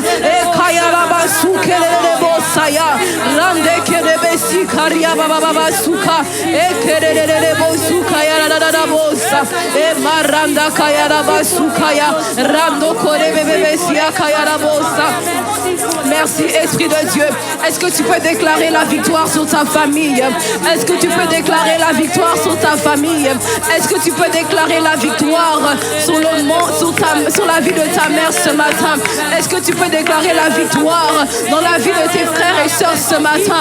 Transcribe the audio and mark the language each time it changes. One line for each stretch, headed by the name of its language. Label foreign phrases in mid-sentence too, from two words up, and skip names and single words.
French: Et Kayarabasu Kelelebosaya. Rande Kelebesi Karia Baba Suka. Et Kelelebosu Kayarabosa. Et Maranda Kayarabasukaya. Rando Korebebesia Kayarabosa. Merci, Esprit de Dieu. Est-ce que tu peux déclarer la victoire sur ta famille? Est-ce que tu peux déclarer la victoire sur ta famille? Est-ce que tu peux déclarer la victoire sur le monde, sur la vie de ta mère ce matin? Est-ce que tu peux déclarer la victoire dans la vie de tes frères et sœurs ce matin?